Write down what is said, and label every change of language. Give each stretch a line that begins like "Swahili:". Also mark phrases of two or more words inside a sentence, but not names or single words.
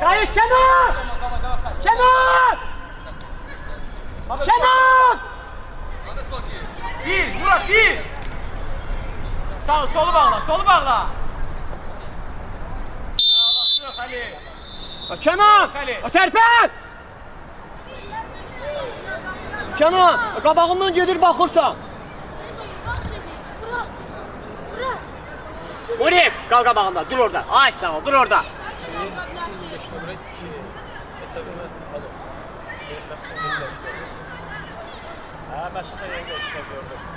Turkish: Kenan! Kenan! Kenan! Bir, Murat bir! Sağ ol, solu bağla, solu bağla! Basıyor Halil!
Azerbaijani: Kenan! Tərpən! Kenan, qabağımdan gedir baxırsan. Murat, qal qabağında, dur orada. Ay sağ ol, dur orada. Hə, məsələ yerdə işlə gördüm.